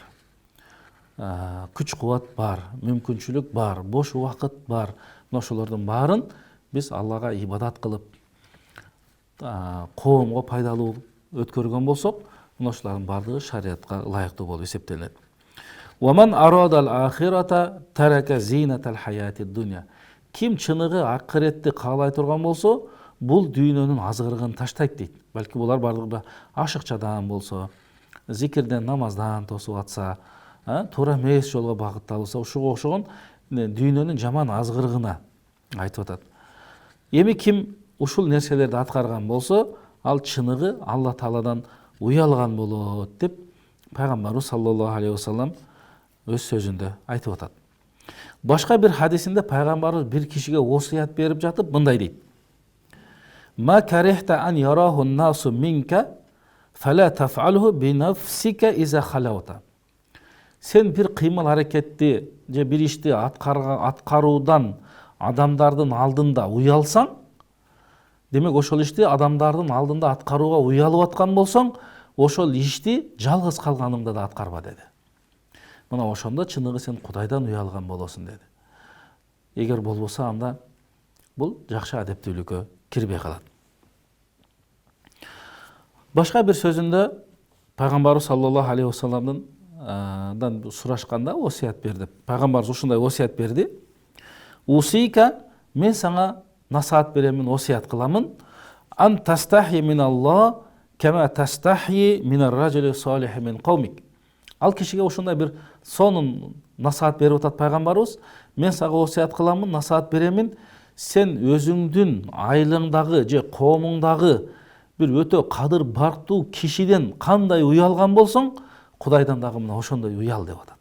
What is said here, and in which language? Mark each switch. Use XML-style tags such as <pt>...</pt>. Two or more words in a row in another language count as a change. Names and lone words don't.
<ky>Күч кубат бар, мүмкүнчүлүк бар, бош убакыт бар. Ошолордун баарын биз Аллага ибадат кылып, коомго пайдалуу өткөргөн болсок, ошолордун баардыгы шариатка ылайыктуу болуп эсептелет.</ky> <ar>وَمَنْ أَرَادَ الْآخِرَةَ تَرَكَ زِينَةَ الْحَيَاةِ الدُّنْيَا.</ar> <ky>Ким чыныгы акыретти каалай турган болсо, бул дүйнөнүн азгырыгын таштайт дейт. Балки булар бардыгы ашыкчадан болсо, зикирден, намаздан тосуп атса, туура эмес жолго багытталса, ушуга окшогон дүйнөнүн жаман азгырыгына айтып атат. Эми ким ушул нерселерди аткарган болсо, ал чыныгы Алла Тааладан уялган болот деп пайгамбарыбыз</ky> <ar>صلى الله عليه وسلم</ar> <ky>өз сөзүндө айтып атат. Башка бир хадисинде пайгамбарыбыз бир кишиге осуят берип жатып мындай дейт:</ky> <ar>"ما كرهت أن يراه الناس منك فلا تفعله بنفسك إذا خلوت."</ar> <ky>Сен бир кыймыл аракетти же бир ишти аткаруудан адамдардын алдында уялсаң, демек ошол ишти адамдардын алдында аткарууга уялып аткан болсоң, ошол ишти жалгыз калганыңда да аткарба деди. Мына ошондо чыныгы сен Кудайдан уялган болосуң деди. Эгер болбосо анда бул жакшы адептүүлүккө кирбей калат. Башка бир сөзүндө пайгамбарыбыз</ky> <ar>صلى الله عليه وسلم</ar> <ky>сурашканда осуят берди. Пайгамбарыбыз ушундай осуят берди: "Усика, мен сага насаат беремин, осуят кыламын.</ky> <ar>أن تستحي من الله كما تستحي من الرجل الصالح من قومك."</ar> <ky>Ал кишиге ушундай бир сонун насаат берип атат пайгамбарыбыз: "Мен сага осуят кыламын, насаат беремин. Сен өзүңдүн айылыңдагы же коомуңдагы бир өтө кадыр барктуу кишиден кандай уялган болсоң, Кудайдан дагы мына ошондой уял" деп атат.</ky>